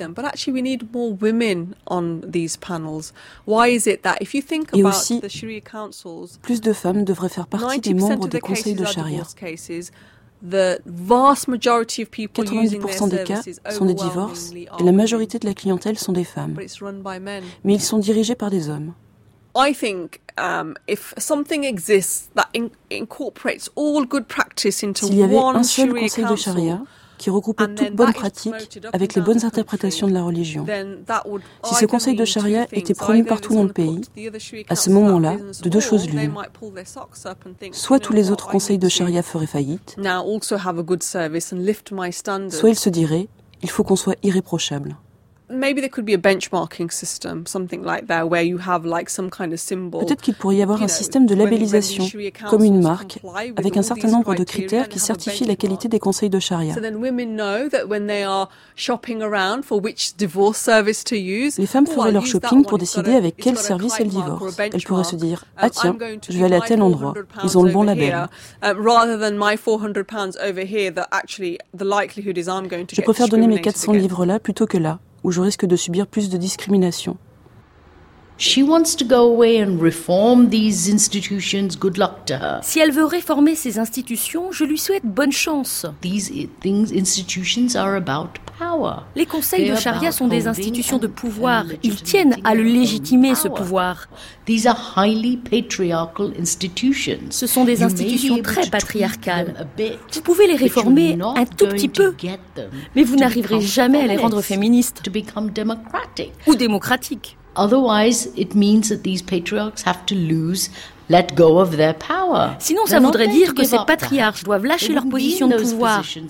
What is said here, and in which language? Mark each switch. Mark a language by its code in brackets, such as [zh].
[fr] Et aussi, plus de femmes devraient faire partie des membres des conseils de charia. 90% des cas sont des divorces et la majorité de la clientèle sont des femmes. Mais ils sont dirigés par des hommes. [en] I think if something exists that incorporates all good practice into one Sharia council, [fr] s'il y avait un seul conseil de charia qui regroupe toutes bonnes pratiques avec les bonnes interprétations de la religion, si ce conseil de charia était promu partout dans le pays, à ce moment-là, de deux choses l'une. Soit tous les autres conseils de charia feraient faillite, soit ils se diraient, il faut qu'on soit irréprochable. [en] Maybe there could be a benchmarking system, something like that, where you have like some kind of symbol. [fr] Peut-être qu'il pourrait y avoir un système de labellisation, comme une marque, avec un certain nombre de critères qui certifient la qualité des conseils de charia. [en] So then women know that when they are shopping around for which divorce service to use. [fr] Les femmes feraient leur shopping pour décider avec quel service elles divorcent. Elles pourraient se dire, ah tiens, je vais aller à tel endroit. Ils ont le bon label. [en] Rather than my 400 pounds over here, that actually the likelihood is I'm going to. [fr] Je préfère donner mes 400 livres là plutôt que là, où je risque de subir plus de discrimination. [en] She wants to go away and reform these institutions. Good luck to her. [fr] Si elle veut réformer ces institutions, je lui souhaite bonne chance. [en] These things, institutions are about power. [fr] Les conseils de charia sont des institutions de pouvoir. Ils tiennent à le légitimer, ce pouvoir. [en] These are highly patriarchal institutions. [fr] Ce sont des institutions très patriarcales. Vous pouvez les réformer un tout petit peu, mais vous n'arriverez jamais à les rendre féministes ou démocratiques. [en] Otherwise, it means that these patriarchs have to lose, let go of their power. [fr] Sinon, ça voudrait dire que ces patriarches doivent lâcher leur position de pouvoir.